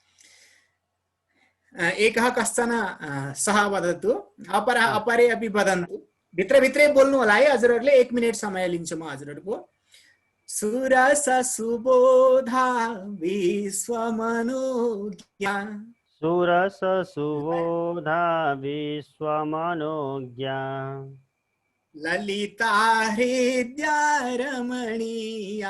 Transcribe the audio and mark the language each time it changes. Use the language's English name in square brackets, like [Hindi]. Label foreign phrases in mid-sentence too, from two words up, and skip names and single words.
[Sanskrit] एकः कश्चन सः वदतु अपरे अपि वदन्तु [Nepali] भित्रै बोल्नु होला है हजुरहरुले 1 मिनेट समय लिन्छु म हजुरहरुको [Sanskrit] सुरस सुबोधा विश्वमनोज्ञा सुरस सुबोधा विश्वमनोज्ञा ललिता हृद्या रमणीया